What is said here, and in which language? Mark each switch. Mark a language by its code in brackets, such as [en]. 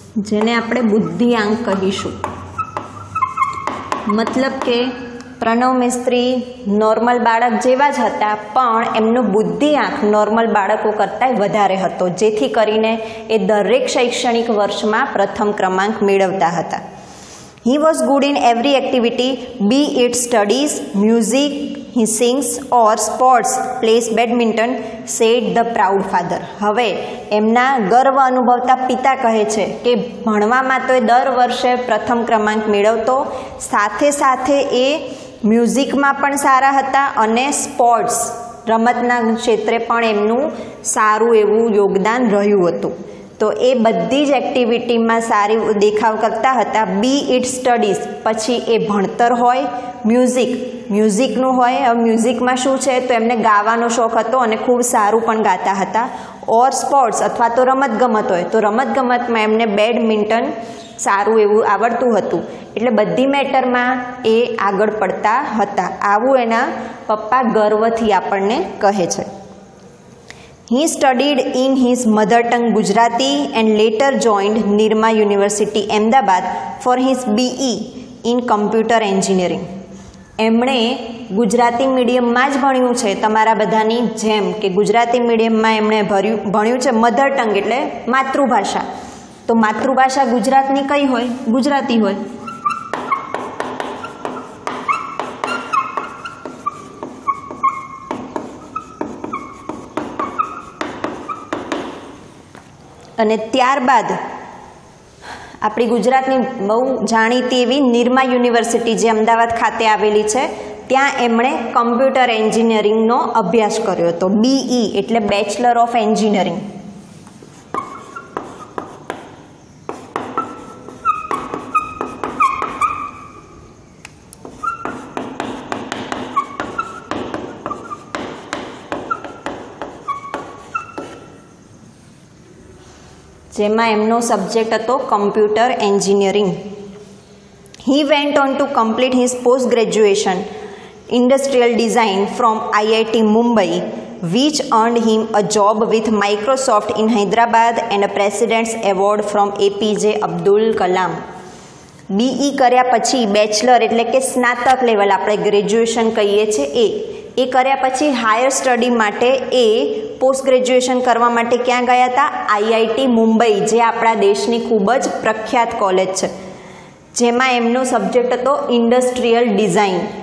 [gu] જેને આપણે બુદ્ધિઆંક કહીશું. મતલબ કે પ્રણવ મિસ્ત્રી નોર્મલ બાળક જેવા જ હતા, પણ એમનો બુદ્ધિઆંક નોર્મલ બાળકો કરતાં વધારે હતો, જેથી કરીને એ દરેક શૈક્ષણિક વર્ષમાં પ્રથમ ક્રમાંક મેળવતા હતા. [en] He was good in every activity, be it studies, music, he sings or sports, plays badminton, said the proud father. [gu] હવે એમના ગર્વ અનુભવતા પિતા કહે છે કે ભણવામાં તો એ દર વર્ષે પ્રથમ ક્રમાંક મેળવતો, સાથે સાથે એ મ્યુઝિકમાં પણ સારા હતા અને સ્પોર્ટ્સ, રમતના ક્ષેત્રે પણ એમનું સારું એવું યોગદાન રહ્યું હતું. તો એ બધી જ એક્ટિવિટીમાં સારી દેખાવ કરતા હતા. [en] be it studies, [gu] પછી એ ભણતર હોય, મ્યુઝિકનું હોય. મ્યુઝિકમાં શું છે તો એમને ગાવાનો શોખ હતો અને ખૂબ સારું પણ ગાતા હતા. [en] or sports [gu] અથવા તો રમતગમત હોય તો રમતગમતમાં એમને બેડમિન્ટન સારું એવું આવડતું હતું. એટલે બધી મેટરમાં એ આગળ પડતા હતા. આવું એના પપ્પા ગર્વથી આપણને કહે છે. [en] He studied in his mother tongue Gujarati and later joined Nirma University, Ahmedabad for his BE in computer engineering. [gu] એમણે ગુજરાતી મીડિયમમાં જ ભણ્યું છે, તમારા બધાની જેમ કે ગુજરાતી મીડિયમમાં એમણે ભણ્યું છે મધર ટંગ એટલે માતૃભાષા. તો માતૃભાષા ગુજરાતની કઈ હોય? ગુજરાતી હોય. અને ત્યારબાદ આપણી ગુજરાતની બહુ જાણીતી એવી નિરમા યુનિવર્સિટી જે અમદાવાદ ખાતે આવેલી છે, ત્યાં એમણે કમ્પ્યુટર એન્જિનિયરિંગનો અભ્યાસ કર્યો હતો. BE એટલે બેચલર ઓફ એન્જિનિયરિંગ. જેમાં એમનો સબ્જેક્ટ હતો computer engineering. [en] He went on to complete his post-graduation industrial design from IIT Mumbai, which earned him a job with Microsoft in Hyderabad and a President's Award from APJ Abdul Kalam. [gu] BE કર્યા પછી bachelor એટલે કે સ્નાતક level આપણે graduation કહીએ છીએ એ કર્યા પછી હાયર સ્ટડી માટે એ પોસ્ટ ગ્રેજ્યુએશન કરવા માટે ક્યાં ગયા હતા? IIT મુંબઈ, જે આપણા દેશની ખૂબ જ પ્રખ્યાત કોલેજ છે, જેમાં એમનો સબ્જેક્ટ હતો ઇન્ડસ્ટ્રીયલ ડિઝાઇન.